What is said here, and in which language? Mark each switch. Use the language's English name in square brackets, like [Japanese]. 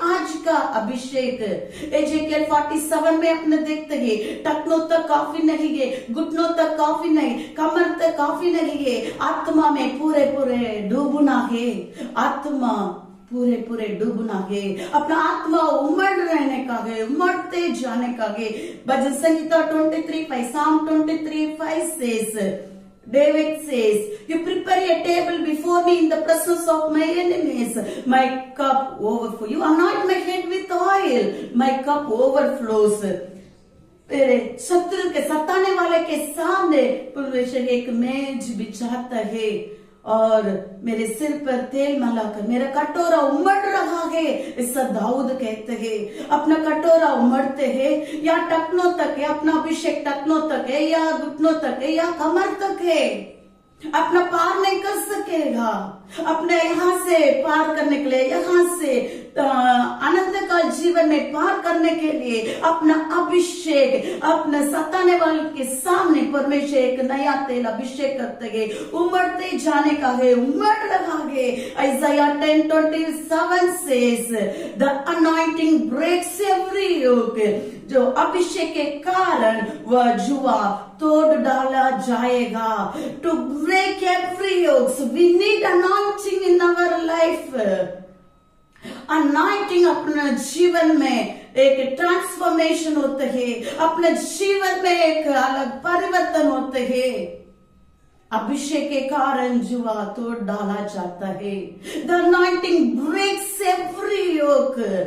[Hindi] आज का अभिषेक एजेकियल 47 में अपने देखते हैं, टखनों तक काफी नहीं है, घुटनों तक काफी नहीं, कमर तक काफी नहीं है, आत्मा में पूरे पूरे डूबना है। आत्मा पूरे पूरे डूबना है, अपना आत्मा उमड़ रहने का है, उमड़ते जाने का है। [English] भजन संहिता 23:5, Psalm 23:5 says, David says, you prepare a table before me in the presence of my enemies. My cup overflows. You anoint my head with oil. My cup overflows. [Hindi] तेरे शत्रु के सताने वाले के सामने परमेश्वर एक मेज बिछाता है और मेरे सिर पर तेल malaकर मेरा कटोरा उमड़ रहा है। ऐसा दाऊद कहते हैं। अपना कटोरा उमड़ते हैं, या टखनों तक है, अपना अभिषेक टखनों तक है, या घुटनों तक है, या कमर तक है। अपना पार नहीं कर सकेगा। अपने यहाँ से पार करने के लिए, यहाँ से अनंत काल जीवन में पार करने के लिए अपना अभिषेक, अपने सताने वाले के सामने परमेश्वर एक नया तेल अभिषेक करते हैं। उमड़ते जाने का है, उमड़ रहा है। [English] Isaiah 10:27 says, the anointing breaks every yoke. [Hindi] जो अभिषेक के कारण वह जुआ तोड़ डाला जाएगा। [English] To break every yoke, so we need anointing in our life. [Hindi] anointing अपने जीवन में एक ट्रांसफॉर्मेशन होते हैं, अपने जीवन में एक अलग परिवर्तन होते हैं। अभिषेक के कारण जुआ तोड़ डाला जाता है। [English] The anointing breaks every yoke.